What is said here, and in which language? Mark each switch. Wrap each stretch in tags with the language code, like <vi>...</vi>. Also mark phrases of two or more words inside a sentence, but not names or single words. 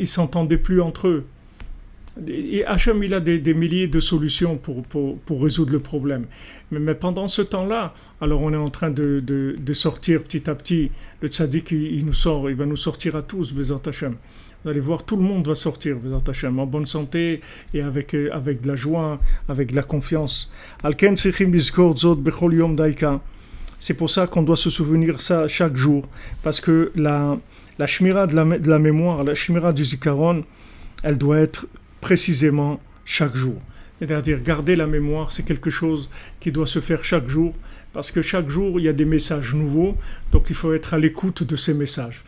<fr>C'est-à-dire ils s'entendaient plus entre eux. Et Hachem, il a des milliers de solutions pour résoudre le problème. Mais pendant ce temps-là, alors on est en train de sortir petit à petit. Le tzaddik, il nous sort, il va nous sortir à tous,</fr> <he>בעזרת השם.</he> <fr>Vous allez voir, tout le monde va sortir,</fr> <he>בעזרת השם,</he> <fr>en bonne santé et avec de la joie, avec de la confiance.</fr> <he>על כן צריכים לזכור זאת בכל יום דייקא.</he> <fr>C'est pour ça qu'on doit se souvenir ça chaque jour. Parce que la shmira de la mémoire, la shmira du zikaron, elle doit être précisément chaque jour. C'est-à-dire garder la mémoire, c'est quelque chose qui doit se faire chaque jour, parce que chaque jour, il y a des messages nouveaux, donc il faut être à l'écoute de ces messages.</fr>